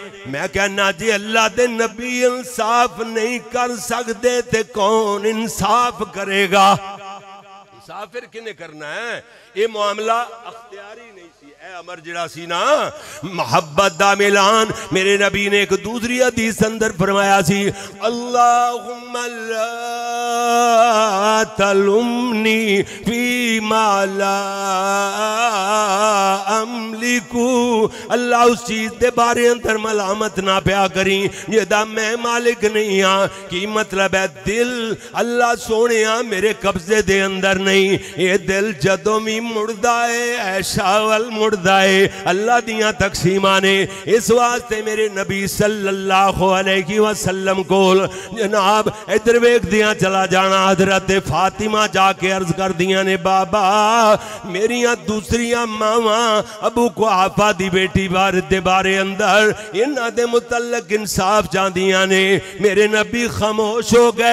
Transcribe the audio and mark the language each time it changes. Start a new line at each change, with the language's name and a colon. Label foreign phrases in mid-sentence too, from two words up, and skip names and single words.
Punjabi: ਮੈਂ ਕਹਿਣਾ ਜੀ ਅੱਲਾਹ ਦੇ ਨਬੀ ਇਨਸਾਫ਼ ਨਹੀਂ ਕਰ ਸਕਦੇ ਤੇ ਕੌਣ ਇਨਸਾਫ਼ ਕਰੇਗਾ? ਇਨਸਾਫ਼ ਫਿਰ ਕਿਨ੍ਹੇ ਕਰਨਾ ਹੈ? ਏ ਮਾਮਲਾ ਇਖ਼ਤਿਆਰੀ ਨਹੀਂ ਸੀ। ਏ ਅਮਰ ਜਿਹੜਾ ਸੀ ਨਾ ਮੁਹੱਬਤ ਦਾ ਮਿਲਾਨ ਮੇਰੇ ਨਬੀ ਨੇ ਇੱਕ ਦੂਸਰੀ ਹਦੀਸ ਅੰਦਰ ਫ਼ਰਮਾਇਆ ਸੀ,
Arabic: اللهم لا تلمني فيما لا أملك.
Punjabi: ਅੱਲਾਹ ਉਸ ਚੀਜ਼ ਦੇ ਬਾਰੇ ਅੰਦਰ ਮਲਾਮਤ ਨਾ ਪਿਆ ਕਰੀਂ ਜਿਹਦਾ ਮੈਂ ਮਾਲਿਕ ਨਹੀਂ ਹਾਂ। ਕੀ ਮਤਲਬ ਹੈ? ਦਿਲ ਅੱਲਾਹ ਸੋਹਣੇ ਮੇਰੇ ਕਬਜ਼ੇ ਦੇ ਅੰਦਰ ਨਹੀਂ। ਏ ਦਿਲ ਜਦੋਂ ਭੀ ਮੁੜਦਾ ਹੈ ਆਇਸ਼ਾ ਵੱਲ ਮੁੜਦਾ ਹੈ। ਅੱਲਾਹ ਦੀਆਂ ਤਕਸੀਮਾਂ ਨੇ ਇਸ ਵਾਸਤੇ ਮੇਰੇ ਨਬੀ
Arabic: صلى الله عليه وسلم
Punjabi: ਕੋਲ ਜਨਾਬ ਇੱਧਰ ਵੇਖਦਿਆਂ ਚਲਾ ਜਾਣਾ। ਹਜ਼ਰਤ ਫ਼ਾਤਿਮਾ ਜਾਕੇ ਅਰਜ਼ ਕਰਦੀਆਂ ਨੇ, ਬਾਬਾ ਮੇਰੀਆਂ ਦੂਸਰੀਆਂ ਮਾਵਾਂ ਅਬੂ ਕੁਹਾਫ਼ਾ ਦੀ ਬੇਟੀ ਦੇ ਬਾਰੇ ਅੰਦਰ ਇਨ੍ਹਾਂ ਦੇ ਮੁਤੱਲਕ ਇਨਸਾਫ਼ ਚਾਹੁੰਦੀਆਂ ਨੇ। ਮੇਰੇ ਨਬੀ ਖ਼ਾਮੋਸ਼ ਹੋ ਗਏ।